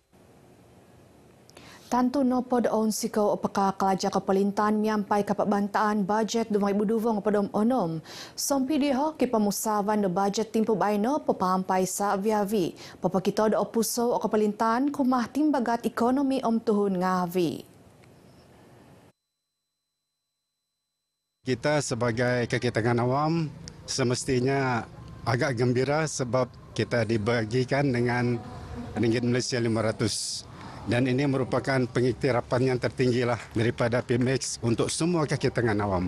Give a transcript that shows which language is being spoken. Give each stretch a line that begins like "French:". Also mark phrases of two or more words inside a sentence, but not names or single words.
Central Dusun: Tantu nopod on siko apakah kelaja kepelintan miampai kapabantaan budget 2020 padom onom. Sompi diho kipamusavan do budget timpu baino papampai sa aviavi. Papakito do opuso o kepelintan kumah timbagat ekonomi om tuhun ngavi.
Malay: Kita sebagai kakitangan awam semestinya agak gembira sebab kita dibagikan dengan ringgit Malaysia 500. Dan ini merupakan pengiktirafan yang tertinggi lah daripada PMX untuk semua kaki tangan awam.